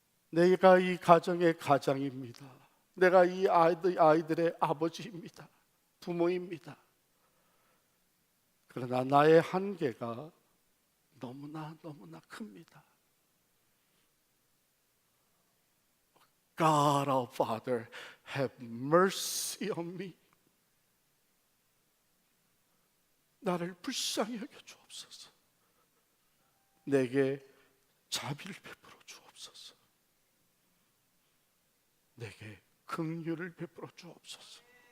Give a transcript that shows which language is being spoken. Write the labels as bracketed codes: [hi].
[ko] 내가 이 가정의 가장입니다. 내가 이 아이들의 아버지입니다. 부모입니다. 그러나 나의 한계가 너무나 큽니다. [en] God our Father, have mercy on me. [ko] 나를 불쌍히 여겨 주옵소서. 내게 자비를 베풀어 주옵소서. 내게 긍휼을 베풀어 주옵소서.